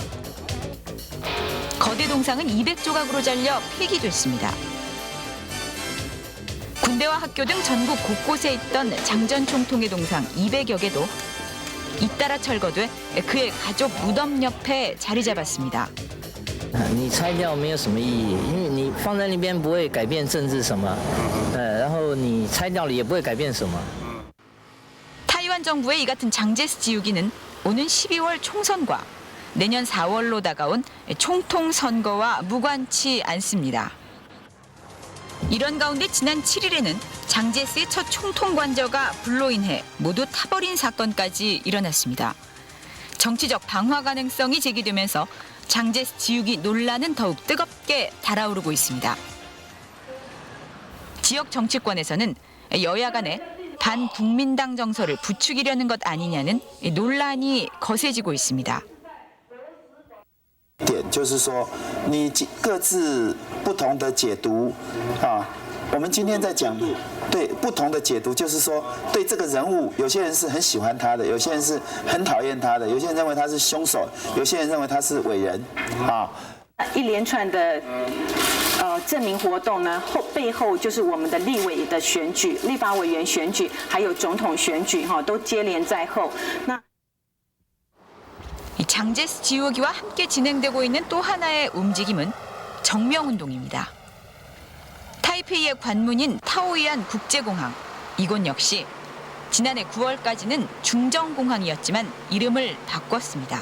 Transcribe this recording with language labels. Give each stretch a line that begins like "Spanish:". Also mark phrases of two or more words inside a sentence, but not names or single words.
Korean: 거대 동상은 200조각으로 잘려 폐기됐습니다. 군대와 학교 등 전국 곳곳에 있던 장 전 총통의 동상 200여 개도 잇따라 철거돼 그의 가족 무덤 옆에 자리 잡았습니다.
Chinese: 你拆掉没有什么意义，因为你放在那边不会改变政治什么，然后你拆掉了也不会改变什么。
Korean: 타이완 정부의 이 같은 장제스 지우기는 오는 12월 총선과 내년 4월로 다가온 총통 선거와 무관치 않습니다. 이런 가운데 지난 7일에는 장제스의 첫 총통 관저가 불로 인해 모두 타버린 사건까지 일어났습니다. 정치적 방화 가능성이 제기되면서 장제스 지우기 논란은 더욱 뜨겁게 달아오르고 있습니다. 지역 정치권에서는 여야 간에 반국민당 정서를 부추기려는 것 아니냐는 논란이 거세지고 있습니다.
Chinese: 点就是说，你各自不同的解读啊。我们今天在讲对不同的解读，就是说对这个人物，有些人是很喜欢他的，有些人是很讨厌他的，有些人认为他是凶手，有些人认为他是伟人啊。一连串的证明活动呢，背后就是我们的立委的选举、立法委员选举，还有总统选举都接连在后。那
Korean: 장제스 지우기와 함께 진행되고 있는 또 하나의 움직임은 정명운동입니다. 타이페이의 관문인 타오이안 국제공항, 이곳 역시 지난해 9월까지는 중정공항이었지만 이름을 바꿨습니다.